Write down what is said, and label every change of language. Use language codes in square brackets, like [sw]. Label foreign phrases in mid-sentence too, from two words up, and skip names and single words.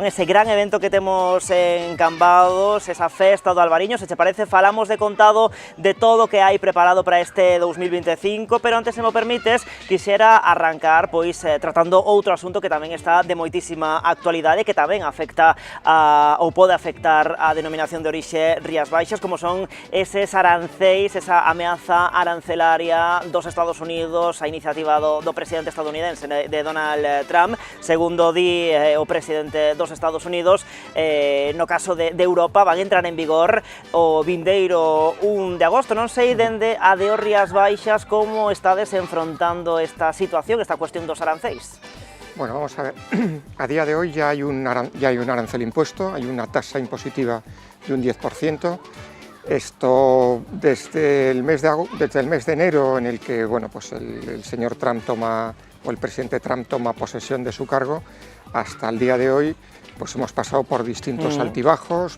[gl] Ese gran evento que temos en Cambados, esa festa do Albariño, se che parece, falamos de contado de todo o que hai preparado para este 2025, pero antes, se mo permites, quixera arrancar pois tratando outro asunto que tamén está de moitísima actualidade, que tamén afecta ou pode afectar a Denominación de Orixe Rías Baixas, como son eses aranceis, esa ameaza arancelaria dos Estados Unidos, a iniciativa do presidente estadounidense, de Donald Trump. Segundo di o presidente dos Estados Unidos, no caso de Europa van entrar en vigor o vindeiro 1 de agosto. Non sei dende a de Rías Baixas como estades enfrontando esta situación, esta cuestión dos aranceis. [es] Bueno, vamos a ver, a día de hoy ya hay un arancel impuesto, hay una tasa impositiva de un 10%. Esto desde el mes de enero, en el que bueno, pues el señor Trump toma, o el presidente Trump toma posesión de su cargo, hasta el día de hoy, pues hemos pasado por distintos altibajos.